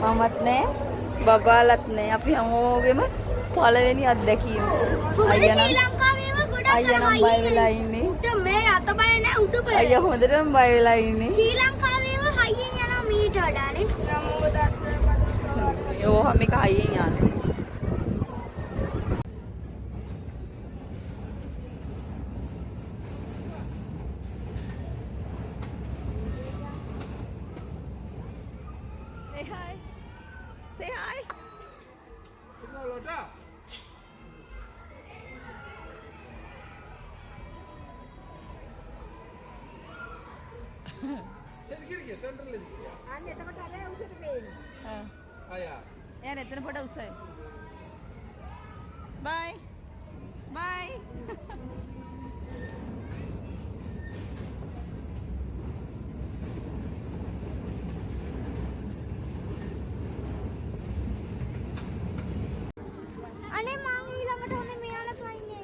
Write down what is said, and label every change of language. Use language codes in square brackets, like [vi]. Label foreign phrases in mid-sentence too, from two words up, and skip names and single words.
[si] මමත් නෑ බබාලත් නෑ. අපි හැමෝගෙම පළවෙනි අත්දැකීම. ශ්‍රී ලංකාවේම ගොඩක් අයියා නම් බය වෙලා ඉන්නේ. මේ අත බය නැහැ උඩ බය. අයියා හොඳටම බය වෙලා ඉන්නේ. ශ්‍රී ලංකාවේම හයියෙන් යනවා මීට වඩානේ. නමෝ දස්ස පදං. යෝ මේක හයියෙන් යන්නේ. [en] Say hi. Say hi. [hi] यार इतना बड़ा उस है. [en] Bye. Bye. [si] අනේ මං ඊළඟට ඕනේ මෙයාලා පයින්නේ.